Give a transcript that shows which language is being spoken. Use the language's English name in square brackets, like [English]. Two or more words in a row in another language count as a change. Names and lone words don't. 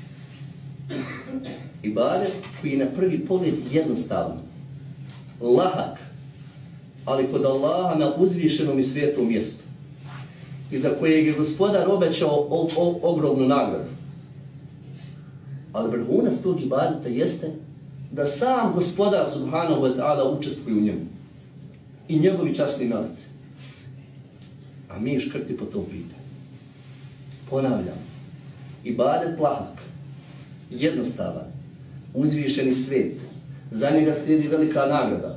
[Bosnian] Ibadet koji je na prvi pogled jednostavan, lahak, ali kod Allaha na uzvišenom i svijetom mjestu i za kojeg je Gospodar obećao ogromnu nagradu. Ali vrhunac tog ibadeta jeste da sam Gospodar [Arabic] سبحانه وتعالى [Bosnian] učestvuje u njemu i njegovi časni meleci. A mi škrti po tom pitanju. Ponavljam, ibadet lahak, jednostavan, uzvišeni svijet, za njega slijedi velika nagrada.